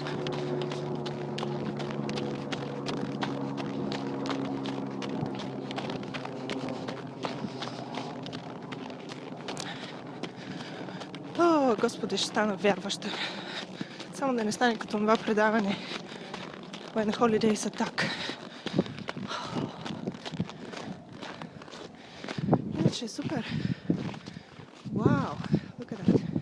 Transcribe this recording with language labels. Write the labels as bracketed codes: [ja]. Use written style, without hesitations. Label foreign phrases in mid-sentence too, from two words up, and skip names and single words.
[bg] О, Господи, ще стана вярваща. Само да не стане като това предаване. [en] When the holidays attack. [bg] Иначе е супер. Вау, [en] look at that.